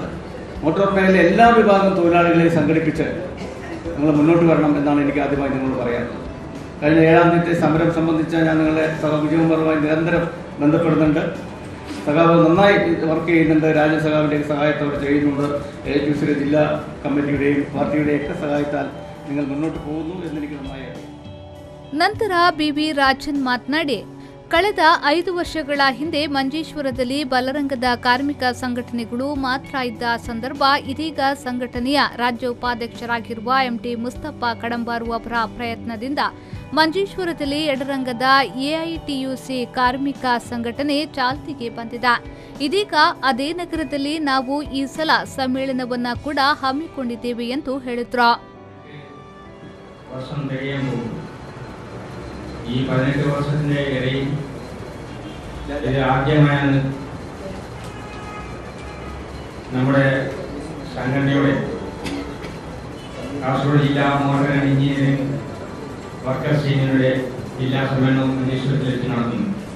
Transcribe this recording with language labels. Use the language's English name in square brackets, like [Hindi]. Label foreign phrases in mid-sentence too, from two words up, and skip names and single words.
[Malayalam] മോട്ടോർ മേഖലയിലെ എല്ലാ വിഭാഗം തൊഴിലാളികളെയും സംഘടിപ്പിച്ച് നിങ്ങൾ മുന്നോട്ട് വരണം എന്നാണ് എനിക്ക് ആദ്യമായി നിങ്ങളോട് പറയാനുള്ളത്. കഴിഞ്ഞ 7-ാം തീയതി സമരം സംബന്ധിച്ച് ഞാൻ നിങ്ങളെ സഖാവ് വിജയകുമാറുമായി നിരന്തരം ബന്ധപ്പെടുന്നുണ്ട്. സഖാവ് നന്നായി വർക്ക് ചെയ്യുന്നുണ്ട്. രാജ്യസഖാവിൻ്റെ സഹായത്തോടെ ചെയ്യുന്നുണ്ട്. AITUC ജില്ലാ കമ്മിറ്റിയുടെയും പാർട്ടിയുടെയും ഒക്കെ സഹായത്താൽ നിങ്ങൾ മുന്നോട്ട് പോകുന്നു എന്നെനിക്ക് നന്നായി അറിയാം. [Kannada] ನಂತರ BV ರಾಜನ್ ಮಾತನಾಡಿ, ಕಳೆದ 5 ವರ್ಷಗಳ ಹಿಂದೆ ಮಂಜೇಶ್ವರದಲ್ಲಿ ಬಲರಂಗದ ಕಾರ್ಮಿಕ ಸಂಘಟನೆಗಳು ಮಾತ್ರ ಇದ್ದ ಸಂದರ್ಭ ಇದೀಗ ಸಂಘಟನೆಯ ರಾಜ್ಯ ಉಪಾಧ್ಯಕ್ಷರಾಗಿರುವ MT ಮುಸ್ತಫಾ ಕಡಂಬಾರು ಅವರ ಪ್ರಯತ್ನದಿಂದ ಮಂಜೇಶ್ವರದಲ್ಲಿ ಎಡರಂಗದ AITUC ಕಾರ್ಮಿಕ ಸಂಘಟನೆ ಚಾಲ್ತಿಗೆ ಬಂದಿದೆ. ಇದೀಗ ಅದೇ ನಗರದಲ್ಲಿ ನಾವು ಈ ಸಲ ಸಮ್ಮೇಳನವನ್ನ ಕೂಡ ಹಮ್ಮಿಕೊಂಡಿದ್ದೇವೆ ಎಂದು ಹೇಳಿದ್ರು. [Malayalam] ഈ 18 വർഷത്തിന്റെ ഇടയിൽ ഇത് ആദ്യമായാണ് നമ്മുടെ സംഘടനയുടെ കാസർഗോഡ് ജില്ലാ മോട്ടോർ ആൻഡ് എഞ്ചിനീയറിംഗ് വർക്കേഴ്സ് യൂണിയനുടെ ജില്ലാ സമ്മേളനം മഞ്ചേശ്വരത്തിൽ വെച്ച് നടത്തുന്നു.